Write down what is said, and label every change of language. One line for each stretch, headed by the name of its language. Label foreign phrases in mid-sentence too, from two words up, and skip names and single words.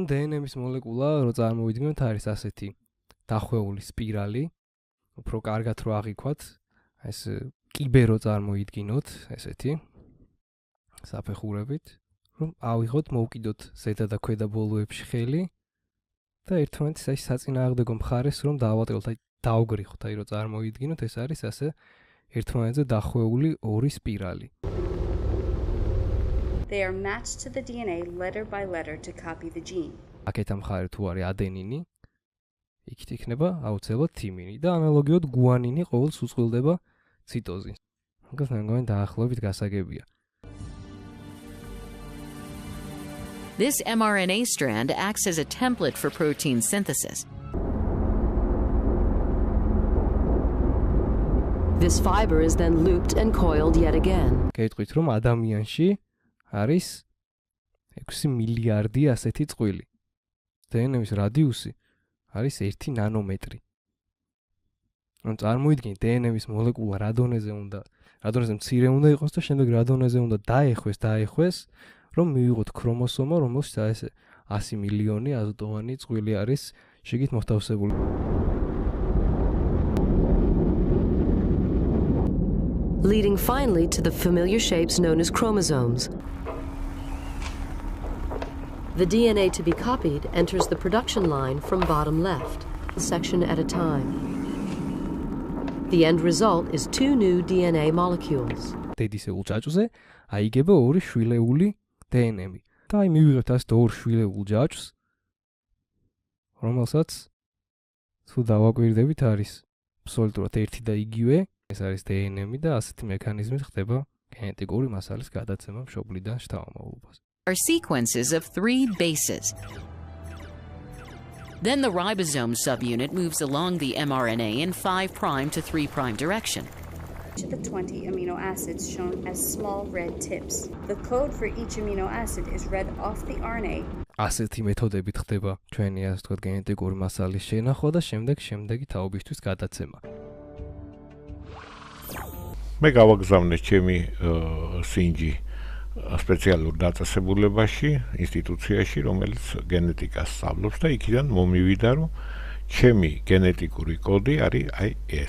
Georgian: დნმ-ის მოლეკულა რო წარმოვიდგინოთ არის ასეთი დახვეული სპირალი, უფრო კარგად რო აღიქვათ, ეს კიბე რო წარმოიდგინოთ, ესეთი საფეხურებით, რომ ავიღოთ, მოვკიდოთ ზედა და ქვედა ბოლოებში ხელი და ერთმანეთის აი საწინააღმდეგო მხარეს რომ დავატყელოთ, აი დავგრიხოთ, აი რო წარმოიდგინოთ, ეს არის ასე ერთმანეთზე დახვეული ორი სპირალი.
English: They are matched to the DNA letter by letter to copy the gene.
Georgian: აქეთ მხარე თუ არის ადენინი, იქით იქნება აუცილებლად თიმინი და ანალოგიოდ გუანინი ყოველს უწყვილდება ციტოზინს. მაგას მეგონი დაახლოებით გასაგებია.
English: This mRNA strand acts as a template for protein synthesis. This fiber is then looped and coiled yet again.
Georgian: გეტყვით რომ ადამიანში არის 6 მილიარდი ასეთი წყვილი. დნმ-ის რადიუსი არის 1 ნანომეტრი. ანუ წარმოიდგინეთ დნმ-ის მოლეკულა რა დონეზე მცირე უნდა იყოს და შემდეგ რა დონეზე უნდა დაეხვეს, რომ მივიღოთ ქრომოსომა, რომელშიც ეს 100 მილიონი აზოტოვანი წყვილი არის შიგით მოთავსებული.
English: Leading finally to the familiar shapes known as chromosomes. The DNA to be copied enters the production line from bottom left, a section at a time. The end result is 2 new DNA molecules.
Georgian: დედისეულ ჯაჭვზე აიგება ორი შვილეული დნმ. და აი მივიღებთ ასე ორ შვილეულ ჯაჭვს, რომელსაც თუ დავაკვირდებით არის აბსოლუტურად ერთი და იგივე. ეს არის დნმ და ასეთი მექანიზმით ხდება გენეტიკური მასალის გადაცემა მშობლიდან შთამომავლობას.
English: Are sequences of 3 bases. Then the ribosome subunit moves along the mRNA in 5' to 3' direction. Each of the 20 amino acids shown as small red tips. The code for each amino acid is read off the RNA.
Georgian: ასეთი მეთოდებით ხდება ჩვენი ასე ვთქვათ გენეტიკური მასალის შენახვა და შემდეგი თაობისთვის გადაცემა. მე გავაგზავნე ჩემი სინჯი სპეციალურ დაწესებულებაში, ინსტიტუციაში, რომელიც გენეტიკას სწავლობს და იქიდან მომივიდა, რომ ჩემი გენეტიკური კოდი არის აი ეს.